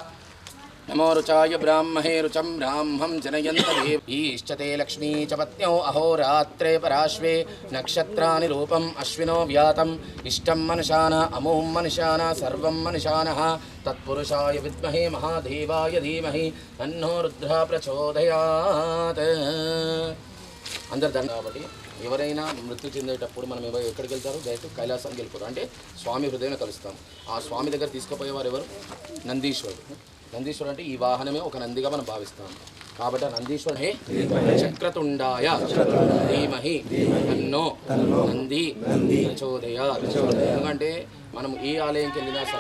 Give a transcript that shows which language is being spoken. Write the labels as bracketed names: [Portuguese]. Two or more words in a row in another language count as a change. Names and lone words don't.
[Sanskrit] नमो रुचाय ब्राह्मणे रुचं ब्राह्मं जनयन्त देव ईश्चते लक्ष्मी च पत्न्यौ अहोरात्रे पराश्वे नक्षत्राणि रूपम् अश्विनो व्यातम् इष्टं मनुषाण अमुं मनुषाण सर्वं मनुषाणः तत्पुरुषाय विद्महे महादेवाय धीमहि तन्नो रुद्रः प्रचोदयात् [Telugu] అందరు దండ కాబట్టి ఎవరైనా మృత్యు చెందేటప్పుడు మనం ఎక్కడికి వెళ్తారు డైరెక్ట్ కైలాసానికి వెళ్ళిపోతారు అంటే స్వామి హృదయం కలుస్తాం ఆ స్వామి దగ్గర తీసుకుపోయేవారు ఎవరు నందీశ్వరుడు నందీశ్వరుడు అంటే ఈ వాహనమే ఒక నందిగా మనం భావిస్తాం కాబట్టి నందీశ్వరుడు [Sanskrit] హే చక్రతుండాయ ధీమహి తన్నో నంది ప్రచోదయాత్ [Telugu] ఎందుకంటే మనం ఏ ఆలయంకి వెళ్ళినా సరే